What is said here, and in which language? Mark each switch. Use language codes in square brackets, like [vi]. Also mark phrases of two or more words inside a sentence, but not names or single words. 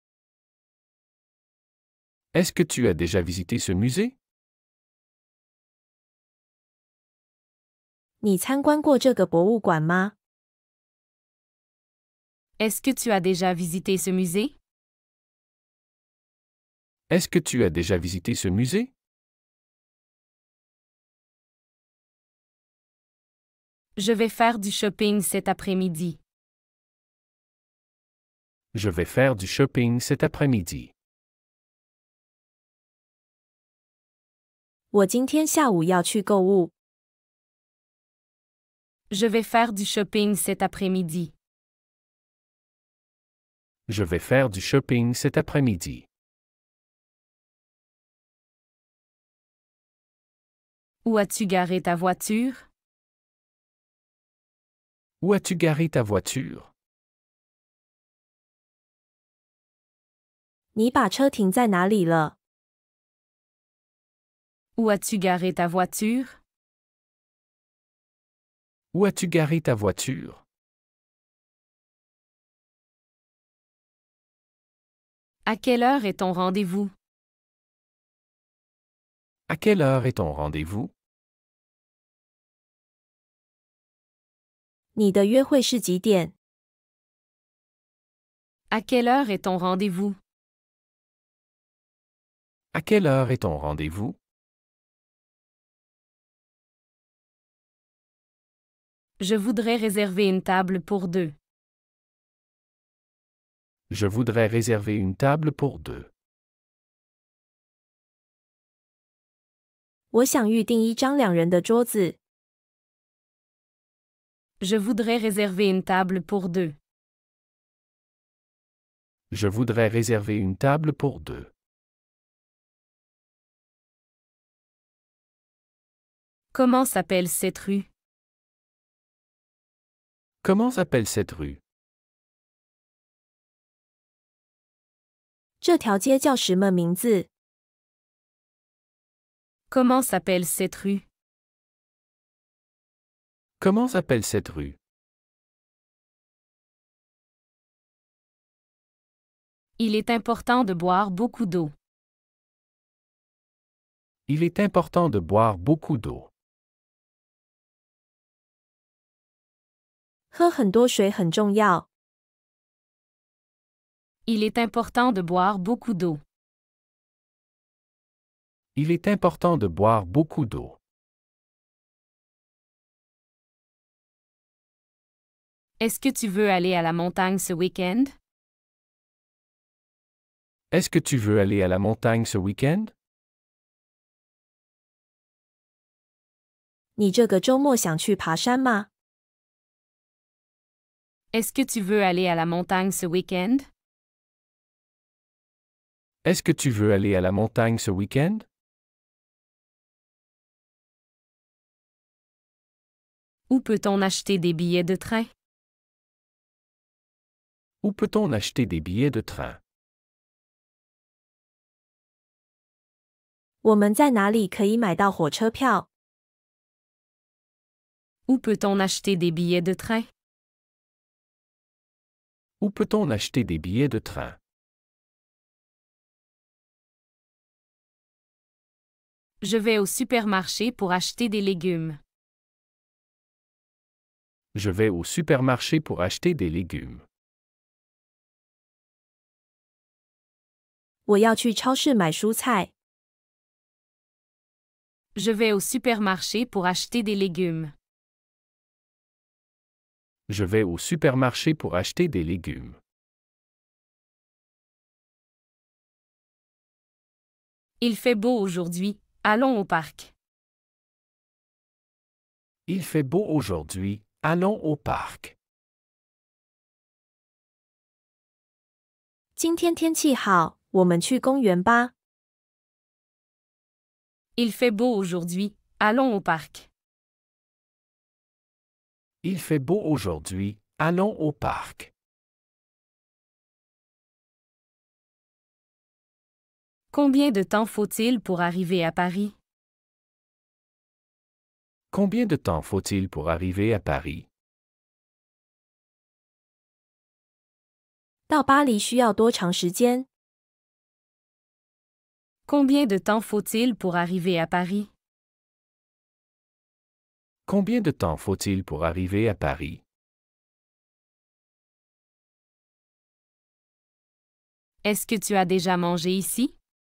[fr] Est-ce que tu as déjà visité ce musée? [zh] 你参观过这个博物馆吗？ [fr] Est-ce que tu as déjà visité ce musée? Est-ce que tu as déjà visité ce musée? Je vais faire du shopping cet après-midi. Je vais faire du shopping cet après-midi. [zh] 我今天下午要去购物。 [fr] Je vais faire du shopping cet après-midi. Je vais faire du shopping cet après-midi. Où as-tu garé ta voiture? Où as-tu garé ta voiture? [zh] 你把车停在哪里了？ [fr] Où as-tu garé ta voiture? Où as-tu garé ta voiture? À quelle heure est ton rendez-vous? À quelle heure est ton rendez-vous? [zh] 你的约会是几点？ [fr] À quelle heure est ton rendez-vous? À quelle heure est ton rendez-vous? Je voudrais réserver une table pour deux. Je voudrais réserver une table pour deux. [zh] 我想预订一张两人的桌子。 [fr] Je voudrais réserver une table pour deux. Je voudrais réserver une table pour deux. Comment s'appelle cette rue? Comment s'appelle cette rue? [zh] 这条街叫什么名字？ [fr] Comment s'appelle cette rue? Comment s'appelle cette rue? Il est important de boire beaucoup d'eau. Il est important de boire beaucoup d'eau. [zh] 喝很多水很重要。 [fr] Il est important de boire beaucoup d'eau. Il est important de boire beaucoup d'eau. Est-ce que tu veux aller à la montagne ce week-end? Est-ce que tu veux aller à la montagne ce week-end? [zh] 你这个周末想去爬山吗？ [fr] Est-ce que tu veux aller à la montagne ce week-end? Est-ce que tu veux aller à la montagne ce week-end? Où peut-on acheter des billets de train? Où peut-on acheter des billets de train? [zh] 我们在哪里可以买到火车票？ [fr] Où peut-on acheter des billets de train? Où peut-on acheter des billets de train? Je vais au supermarché pour acheter des légumes. Je vais au supermarché pour acheter des légumes. [zh] 我要去超市买蔬菜。 [fr] Je vais au supermarché pour acheter des légumes. Je vais au supermarché pour acheter des légumes. Il fait beau aujourd'hui, allons au parc. Il fait beau aujourd'hui, allons au parc. [zh] 今天天气好，我们去公园吧。 [fr] Il fait beau aujourd'hui, allons au parc. Il fait beau aujourd'hui, allons au parc. Combien de temps faut-il pour arriver à Paris? Combien de temps faut-il pour arriver à Paris? [zh] 到巴黎需要多长时间？ [fr] Combien de temps faut-il pour arriver à Paris? Combien de temps faut-il pour arriver à Paris? Est-ce que tu as déjà mangé ici?